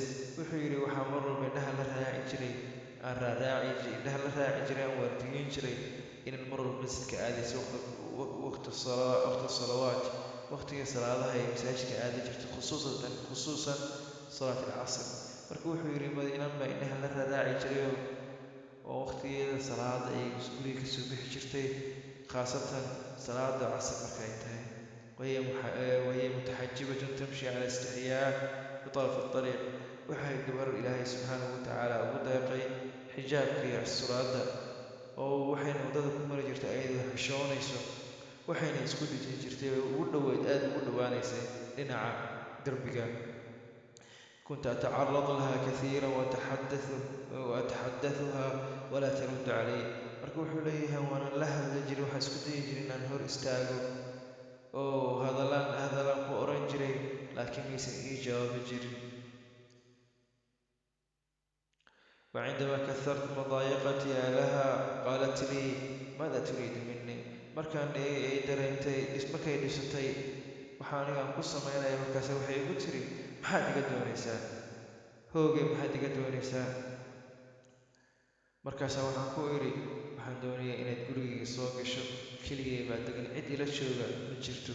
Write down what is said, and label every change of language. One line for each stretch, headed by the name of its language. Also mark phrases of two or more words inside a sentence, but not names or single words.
Somali: wuxuu yidhi waxaa mar walba indhaha la raaci jiray aan waardiyeyn jiray inaan mar walba masjidka aadayso waqti salawaat, waqtiga salaadaha ee masaajidka aadi jirtay, khusuusan
Arabic: صلاة العصر.
Somali: marka wuxuu yidhi inaan baa indhaha la raaci jiray oo waqtigeeda salaada ay guriga kasoo bixi jirtay, khaasatan salaada casr marka ay tahay.
Arabic: وهي متحجبة تمشي على استحياء بطرف الطريق.
Somali: waxay gabar Ilaahay
Arabic: سبحانه وتعالى
Somali: ugu deeqay xijaabkii asturaadda oo waxayna wadada ku mari jirtay ayadoo xishoonayso. waxayna isku dhijin jirtay aad ugu dhowaanaysay dhinaca darbiga.
Arabic: كنت أتعرض لها كثيرا وأتحدثها ولا ترد علي.
Somali: marka wuxuu leeyahay waana la hadli jiray, waxaan isku dayi jiray inaan hor istaago oo hadalaan ku oran jiray, laakiin maysan ii jawaabi jirin.
Arabic: وعندما كثرت مضايقتها لها قالت لي ماذا تريد مني.
Somali: markaan ay dareentay markay dhisatay waxaan aniga ku sameynaya, markaas waxay igu tiri maxaad iga doonaysaa hoogay, maxaad iga doonaysaa. markaasaa waxaan ku idhi waxaan doonayaa inaad gurigayga soo gasho, keligay baa degan, cid ila jooga ma jirto.